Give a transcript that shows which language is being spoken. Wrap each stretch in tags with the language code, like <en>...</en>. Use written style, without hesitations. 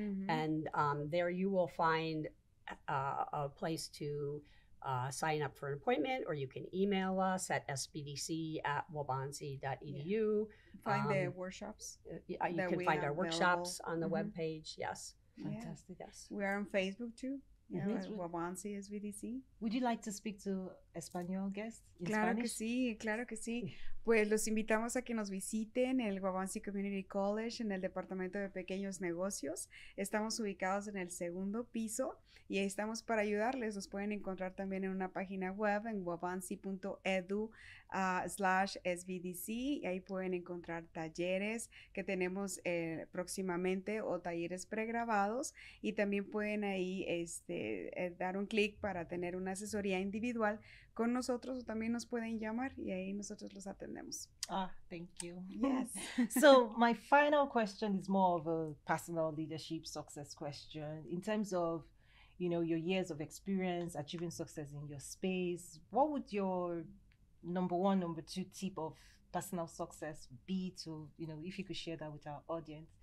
<en>And there you will find a place to sign up for an appointment, or you can email us at sbdc@wabansi.edu. Find the workshops. You can find our workshops on the webpage. Yes. Fantastic. Yes. We are on Facebook too. Wabansi SBDC. Would you like to speak to Espanol guests in</en> <es>Claro</es> <en>Spanish?</en> <es>que sí, claro que sí. Pues los invitamos a que nos visiten el Wabansi Community College en el Departamento de Pequeños Negocios. Estamos ubicados en el 2º piso y ahí estamos para ayudarles. Los pueden encontrar también en una página web en wabansi.edu/SBDC, y ahí pueden encontrar talleres que tenemos próximamente, o talleres pregrabados, y también pueden ahí dar un clic para tener una asesoría individual con nosotros, o también nos pueden llamar y ahí nosotros los atendemos.</es> <en>Thank you. Yes. So my final question is more of a personal leadership success question. In terms of, your years of experience achieving success in your space, what would your number 1, number 2 tip of personal success be to, if you could share that with our audience?</en>